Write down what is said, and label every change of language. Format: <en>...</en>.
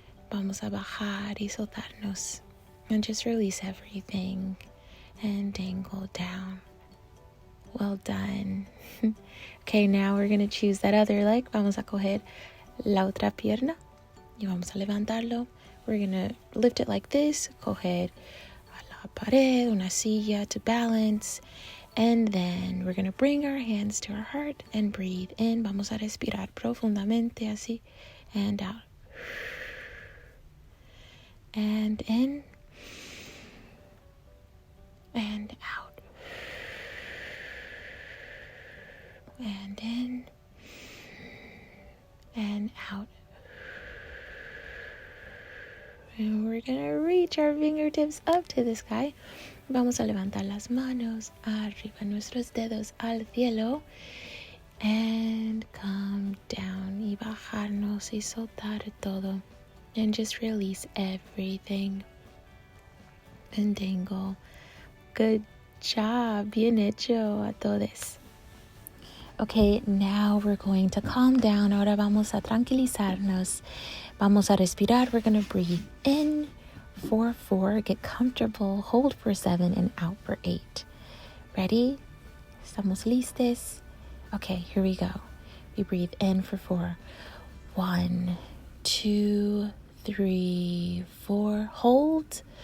<es>Vamos a bajar y soltarnos.</es> <en>And just release everything and dangle down. Well done. Okay, now we're gonna choose that other leg.</en> <es>Vamos a coger la otra pierna y vamos a levantarlo.</es> <en>We're going to lift it like this,</en> <es>coger a la pared, una silla</es> <en>to balance, and then we're going to bring our hands to our heart and breathe in.</en> <es>Vamos a respirar profundamente así,</es> <en>and out. And in, and out. And in, and out. And we're gonna reach our fingertips up to the sky.</en> <es>Vamos a levantar las manos arriba, nuestros dedos al cielo.</es> <en>And come down</en> <es>y bajarnos y soltar todo.</es> <en>And just release everything. And dangle. Good job.</en> <es>Bien hecho a todos.</es> <en>Okay, now we're going to calm down.</en> <es>Ahora vamos a tranquilizarnos. Vamos a respirar.</es> <en>We're going to breathe in for 4. Get comfortable. Hold for 7 and out for 8. Ready?</en> <es>¿Estamos listos?</es> <en>Okay, here we go. We breathe in for 4. 1, 2, 3, 4. Hold.</en>